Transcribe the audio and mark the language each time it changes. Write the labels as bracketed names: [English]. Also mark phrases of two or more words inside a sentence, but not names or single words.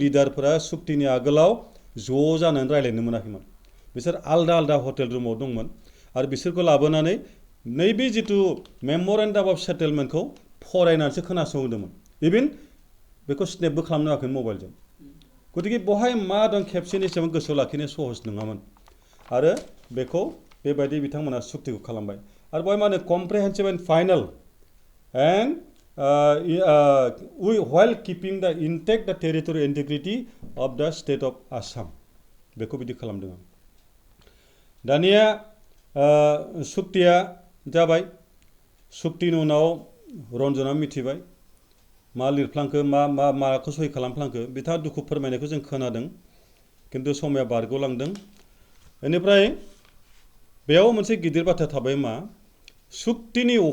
[Bodo] लिडारफोरा सुक्तिनि आगोलाव ज' जानानै रायलायनो मोनाखैमोन बिसोर आलदा आलदा हटेल रुमाव दंमोन आरो बिसोरखौ लाबोनानै नैबे जितु [English] memorandum of settlementखौ [Bodo] फरायनानैसो खोनासंहोदोंमोन इभेन बेखौ स्नेपबो खालामनो हायाखै मबाइलजों गतिके बहाय मा दं खेबसेनि एसेबां गोसोआव लाखिनो सहज नङामोन आरो बेखौ बेबायदि बिथांमोना सुक्तिखौ खालामबाय आरो बहाय मा होनो [English] comprehensive and final and while keeping the intact the territorial integrity of the state of Assam [Bodo] बेखौ बिदि खालामदों दानिया सुक्तिया जाबाय सुक्तिनि उनाव रन्जना मिथिबाय मा लिरफ्लांखो माखौ सहि खालामफ्लांखो बिथाङा दुखु फोरमायनायखौ जों खोनादों किन्तु समाया बारग'लांदों बेनिफ्राय बेयाव मोनसे गिदिर बाथ्रा थाबाय मा सुक्तिनि